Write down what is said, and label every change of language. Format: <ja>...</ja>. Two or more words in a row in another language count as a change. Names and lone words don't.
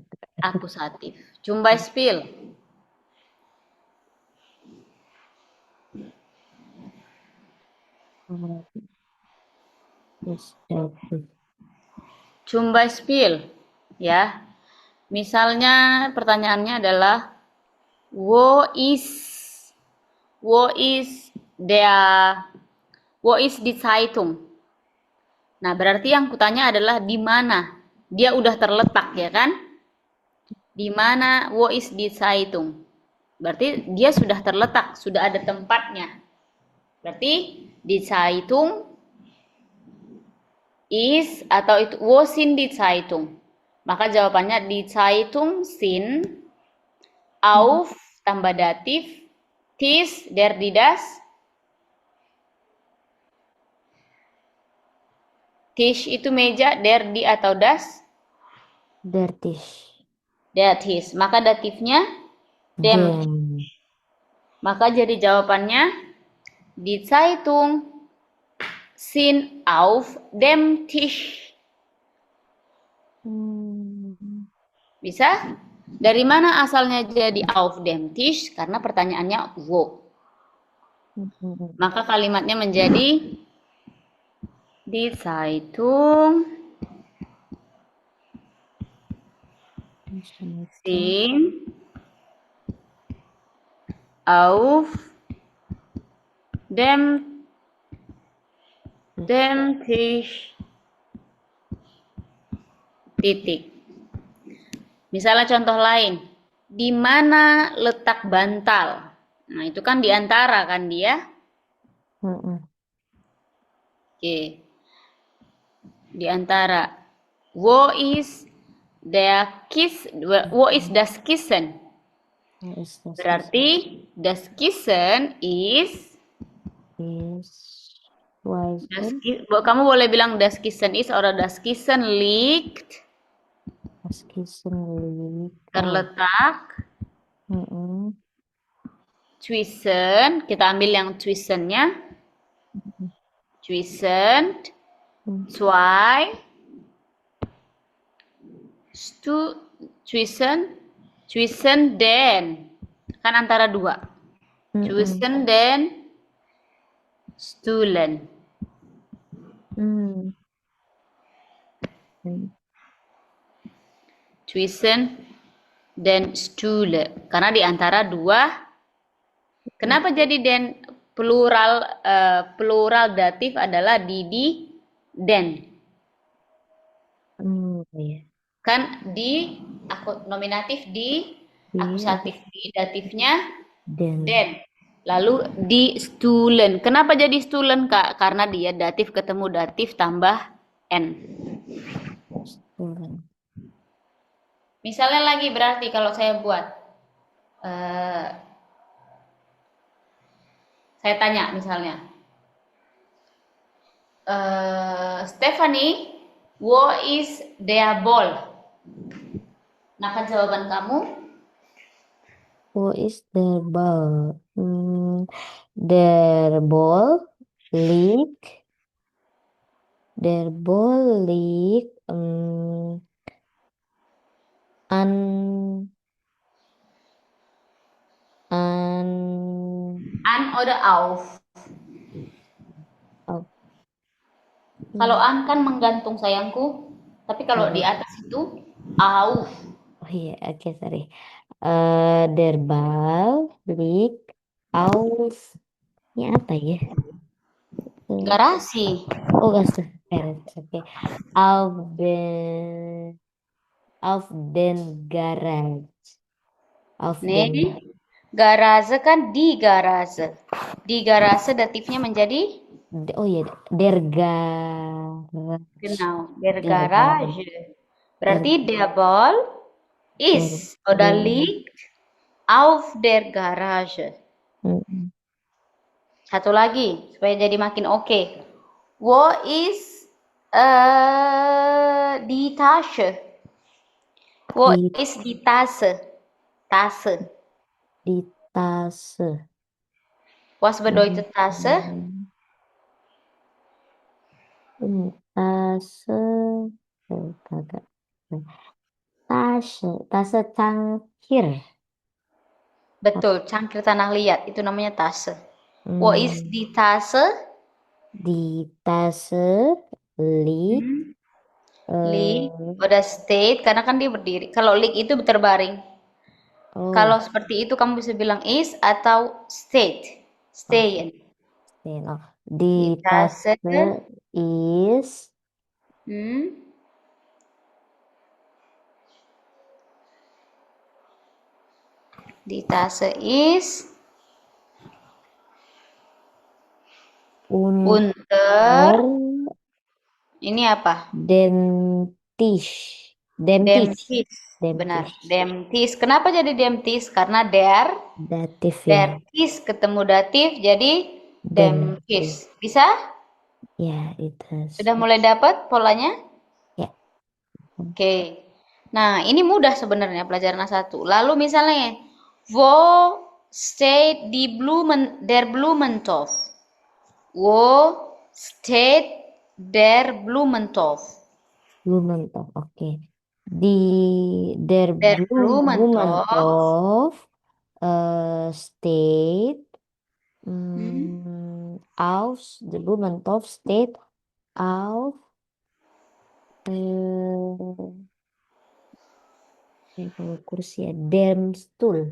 <id>akusatif.</id> <de>Zum Beispiel,</de> <id>Terus datif.</id> <de>zum Beispiel,</de> <id>ya. Misalnya pertanyaannya adalah</id> <de>wo ist der wo ist die Zeitung?</de> <id>Nah, berarti yang kutanya adalah di mana? Dia udah terletak ya kan? Di mana</id> <de>wo ist die Zeitung?</de> <id>Berarti dia sudah terletak, sudah ada tempatnya.</id> <de>Berarti die Zeitung is</de> <id>atau itu</id> <de>wo sind die Zeitung?</de> <id>Maka jawabannya</id> <de>die Zeitung sind auf</de> <id>tambah datif</id> <de>Tisch der die das.</de> <id>Tisch itu meja,</id> <de>der die atau das? Der Tisch. Der Tisch.</de> <id>Maka datifnya</id> <de>dem. Dem.</de> <id>Maka jadi jawabannya</id> <de>die Zeitung sind auf dem Tisch.</de> <id>Bisa? Dari mana asalnya jadi</id> <de>auf dem Tisch?</de> <id>Karena pertanyaannya wo. Maka kalimatnya menjadi</id> <de>die Zeitung sind auf dem Tisch.</de> <id>Titik. Misalnya contoh lain, di mana letak bantal? Nah, itu kan di antara kan dia? Oke. Di antara.</id> <de>Wo ist das Kissen? Berarti das Kissen is</de> <id>kamu boleh bilang</id> <de>das Kissen is atau das Kissen liegt</de> <id>terletak zwischen, kita ambil yang zwischennya,</id> <de>zwischen zwei zwischen den,</de> <id>kan antara dua,</id> <de>zwischen den Stühlen. Zwischen den Stühle,</de> <id>karena di antara dua. Kenapa jadi den plural datif adalah di den? Kan di nominatif di, akusatif di, datifnya den. Lalu di Stühlen. Kenapa jadi Stühlen, Kak? Karena dia datif ketemu datif tambah n. Misalnya lagi berarti kalau saya buat saya tanya misalnya, Stephanie,</id> <de>wo ist der Ball?</de> <id>Nah, kan jawaban kamu?</id> <de>Wo ist der Ball? Der Ball liegt an An oder auf. Auf.</de> <id>Kalau an kan menggantung sayangku, tapi kalau di atas itu auf. Oh iya, oke, sorry.</id> <de>Der Ball liegt auf.</de> <id>Ini apa ya? Garasi. Oh, beres. Oke.</id> <de>Auf den Garage. Auf den.</de> <id>Nih, garase kan di garase. Di garase datifnya menjadi Oh iya,</id> <de>der Garage. genau, der Der Garage. Garage. Berarti der Ball ist oder liegt auf der Garage. Mm-mm.</de> <id>Satu lagi supaya jadi makin oke.</id> <de>Wo ist die Tasche? Wo Di- ist die Tasse? Tasse. Di Tasche. Was bedeutet Tasse? Tasche.</de> <id>Kagak. Tasche cangkir. Betul, cangkir tanah liat itu namanya Tasse.</id> <de>Wo ist die Tasse? Di Tasche liegt Liegt oder steht</de> <id>karena kan dia berdiri. Kalau liegt itu terbaring. oh, Kalau seperti itu kamu bisa bilang is atau steht.</id> <de>Stehen. oh, di Die Tasse Tasche is hmm, die Tasse ist unter</de> <id>unter ini apa?</id> <de>dem Tisch. Dem Dem Tisch. Tisch. Dem</de> <id>Benar.</id> <de>Tisch. Dem Tisch.</de> <id>Kenapa jadi</id> <de>dem Tisch?</de> <id>Karena der Datif ya. Tisch ketemu datif jadi dem</id> <de>Dem Tisch.</de> <id>Bisa? Ya, itu. Sudah mulai dapat polanya? Ya. Oke. Nah, ini mudah sebenarnya pelajaran A1. Lalu misalnya,</id> <de>wo steht der Blumentopf? Wo steht der Blumentopf? Blumentopf, oke. Di der Blumentopf. steht der Blumentopf steht auf</de> <id>kursi ya,</id> <de>dem Stuhl.</de>